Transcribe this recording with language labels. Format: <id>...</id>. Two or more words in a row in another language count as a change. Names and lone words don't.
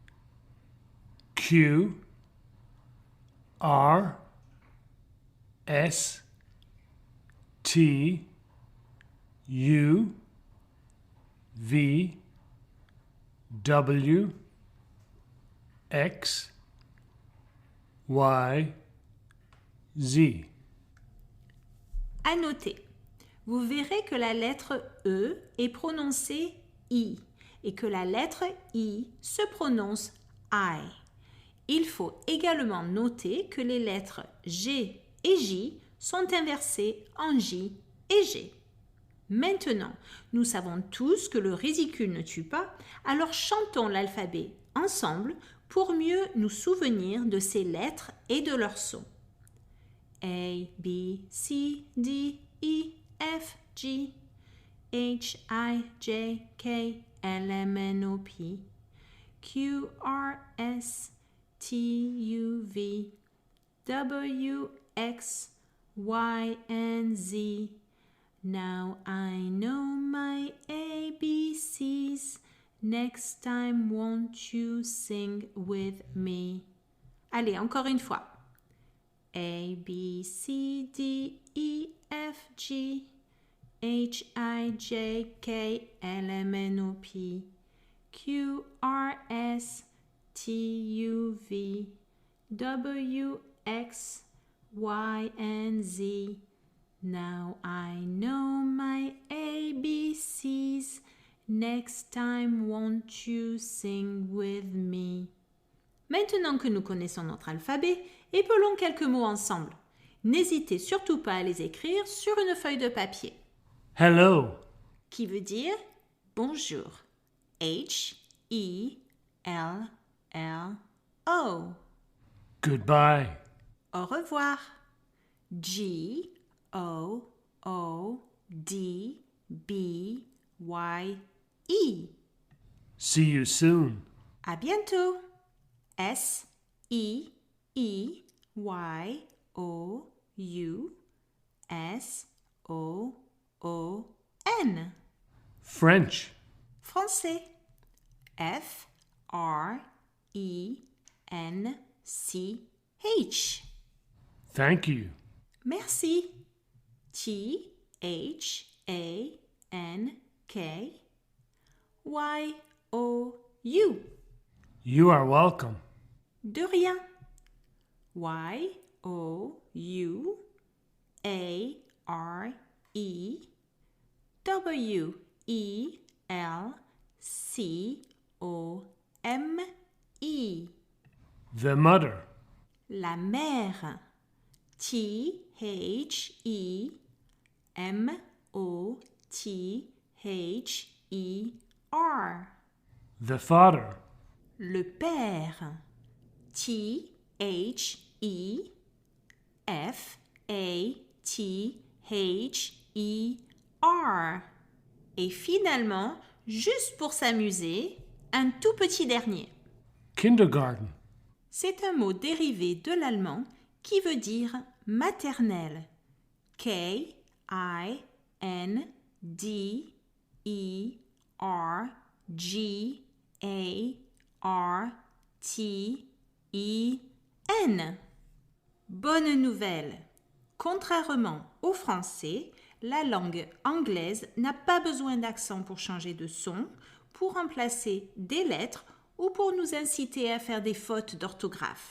<fr>Q, R, S, T, U, V, W, X, Y, Z. À noter, vous verrez que la lettre E est prononcée I et que la lettre I se prononce I. Il faut également noter que les lettres G et J sont inversées en J et G. Maintenant, nous savons tous que le ridicule ne tue pas, alors chantons l'alphabet ensemble pour mieux nous souvenir de ces lettres et de leurs sons.</fr> <en>A, B, C, D, E, F, G, H, I, J, K, L, M, N, O, P, Q, R, S, T, U, V, W, X, Y, and Z. Now I know my ABCs. Next time won't you sing with me?</en> <fr>Allez, encore une fois.</fr> <en>A, B, C, D, E, F, G, H, I, J, K, L, M, N, O, P, Q, R, S, T, U, V, W, X, Y, and Z. Now I know my ABCs. Next time won't you sing with me?</en> <fr>Maintenant que nous connaissons notre alphabet, épelons quelques mots ensemble. N'hésitez surtout pas à les écrire sur une feuille de papier.</fr> <en>Hello.</en> <fr>Qui veut dire bonjour. H, E, L, L, O.</fr> <en>Goodbye.</en> <fr>Au revoir. G, O, O, D, B, Y, E.</fr> <en>See you soon.</en> <fr>À bientôt. S, E, E, Y, O, U, S, O, O, N.</fr> <en>French.</en> <fr>Français. F, R, E, N, C, H.</fr> <en>Thank you.</en> <fr>Merci. T, H, A, N, K, Y, O, U.</fr> <en>You are welcome.</en> <fr>De rien. Y, O, U, A, R, E, W, E, L, C, O, M, E.</fr> <en>The mother.</en> <fr>La mère. T, H, E, M, O, T, H, E, R.</fr> <en>The father.</en> <fr>Le père. T, H, E, F, A, T, H, E, R. Et finalement, juste pour s'amuser, un tout petit dernier.</fr> <en>Kindergarten.</en> <fr>C'est un mot dérivé de l'allemand qui veut dire maternelle. K, I, N, D, E, R, G, A, R-T-E-N. Bonne nouvelle! Contrairement au français, la langue anglaise n'a pas besoin d'accent pour changer de son, pour remplacer des lettres ou pour nous inciter à faire des fautes d'orthographe.</fr>